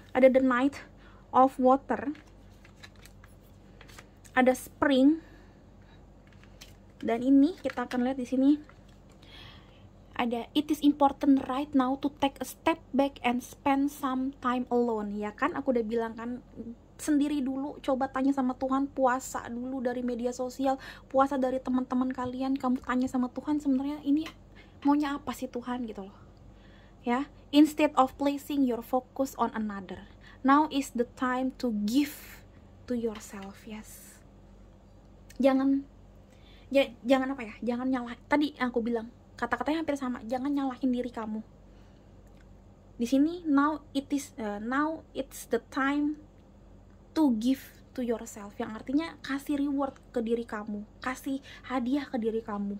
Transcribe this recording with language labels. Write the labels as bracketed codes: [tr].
[id] Ada the Knight of Water, ada Spring, dan ini kita akan lihat di sini ada [en] it is important right now to take a step back and spend some time alone. [id] Ya kan, aku udah bilang kan, sendiri dulu, coba tanya sama Tuhan, puasa dulu dari media sosial, puasa dari teman-teman kalian, kamu tanya sama Tuhan sebenarnya ini maunya apa sih Tuhan gitu loh. [en] Ya, instead of placing your focus on another, now is the time to give to yourself. [id] Yes, jangan apa ya, jangan nyalah. Tadi aku bilang kata-katanya hampir sama, jangan nyalahin diri kamu. Di sini [en] now it's the time to give to yourself, [id] yang artinya kasih reward ke diri kamu, kasih hadiah ke diri kamu.